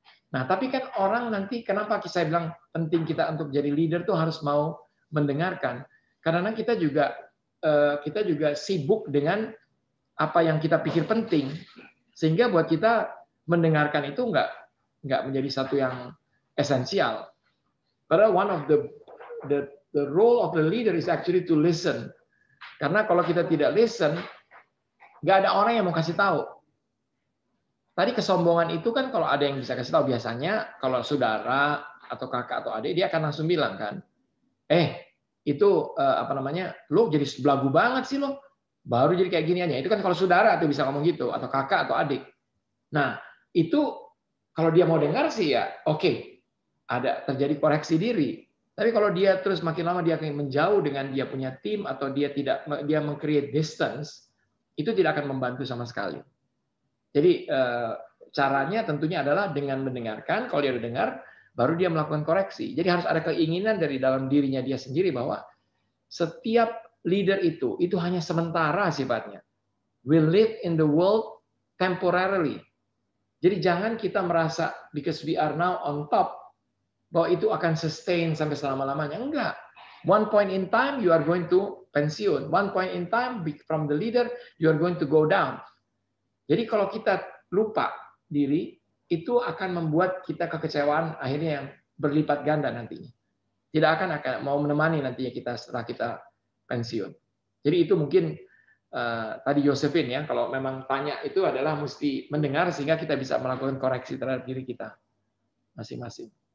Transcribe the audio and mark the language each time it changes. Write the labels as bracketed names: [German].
[Indonesian] Nah, tapi kan orang nanti kenapa saya bilang penting kita untuk jadi leader tuh harus mau mendengarkan. Karena kita juga sibuk dengan apa yang kita pikir penting, sehingga buat kita mendengarkan itu nggak menjadi satu yang esensial. Padahal [English] one of the role of the leader is actually to listen. [Indonesian] Karena kalau kita tidak listen, nggak ada orang yang mau kasih tahu. Tadi kesombongan itu kan kalau ada yang bisa kasih tahu, biasanya kalau saudara atau kakak atau adik dia akan langsung bilang kan, itu lo jadi belagu banget sih lo, baru jadi kayak gini aja. Itu kan kalau saudara tuh bisa ngomong gitu, atau kakak atau adik. Nah itu kalau dia mau dengar sih ya oke. Ada terjadi koreksi diri. Tapi kalau dia terus makin lama dia akan menjauh dengan dia punya tim atau dia [English] meng-create distance, [Indonesian] itu tidak akan membantu sama sekali. Jadi caranya tentunya adalah dengan mendengarkan. Kalau dia udah dengar, baru dia melakukan koreksi. Jadi harus ada keinginan dari dalam dirinya dia sendiri bahwa setiap leader itu hanya sementara sifatnya. [English] We live in the world temporarily. [Indonesian] Jadi jangan kita merasa [English] because we are now on top, [Indonesian] bahwa itu akan [English] sustain [Indonesian] sampai selama-lamanya. Enggak. [English] One point in time, you are going to pensiun. One point in time, from the leader, you are going to go down. [Indonesian] Jadi kalau kita lupa diri, itu akan membuat kita kekecewaan akhirnya yang berlipat ganda nantinya. Tidak akan mau menemani nantinya kita setelah kita pensiun. Jadi itu mungkin tadi Yosefin ya, kalau memang tanya itu adalah mesti mendengar sehingga kita bisa melakukan koreksi terhadap diri kita masing-masing.